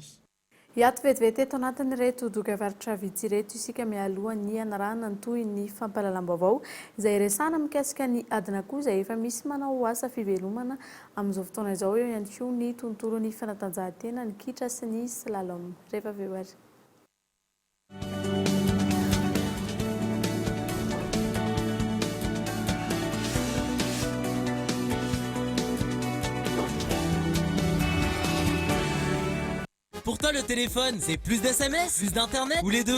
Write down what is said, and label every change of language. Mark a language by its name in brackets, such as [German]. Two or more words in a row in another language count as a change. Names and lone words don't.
[Malagasy] Iato vetivety eto anatin'ny reto doka-varitra vitsy reto isika mialohan'ny anarana toy ny fampahalalam-baovao izay resana mikasika ny adina koa izay efa misy manao asa fivelomana amin'izao fotoana izao eo ihany koa ny tontolon'ny fanatanjahantena ny kitra sy ny slalom. Rehefa avy eo ary. [French] Pour toi, le téléphone, c'est plus d'SMS, plus d'internet ou les deux?